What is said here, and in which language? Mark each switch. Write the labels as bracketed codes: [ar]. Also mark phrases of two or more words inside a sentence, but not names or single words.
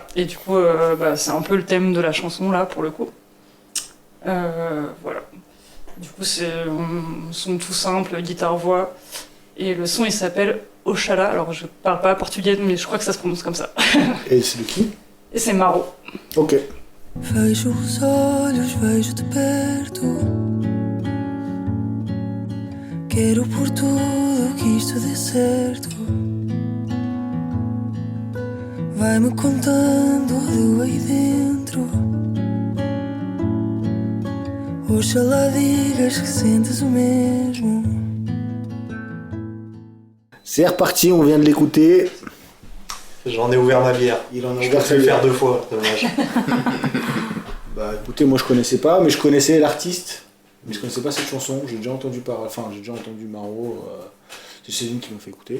[fr] Et du coup, c'est un peu le thème de la chanson là, pour le coup. Voilà. Du coup, c'est un son tout simple, guitare-voix. Et le son, il s'appelle Oxalá. Alors, je parle pas portugais, mais je crois que ça se prononce comme ça. Et c'est de qui? Et c'est Maro. Ok. [pt] Fecho os olhos, vejo-te perto. Quero por tudo que isto dê certo. Vai-me contando do aí dentro. Oxalá digas que sentes o mesmo. [fr] C'est reparti, on vient de l'écouter. J'en ai ouvert ma bière. Il en a Je ouvert peux le sa faire bière. 2 fois, dommage. Bah écoutez, moi je connaissais pas, mais je connaissais l'artiste. Mais je connaissais pas cette chanson, j'ai déjà entendu Maro, c'est Céline qui m'a fait écouter.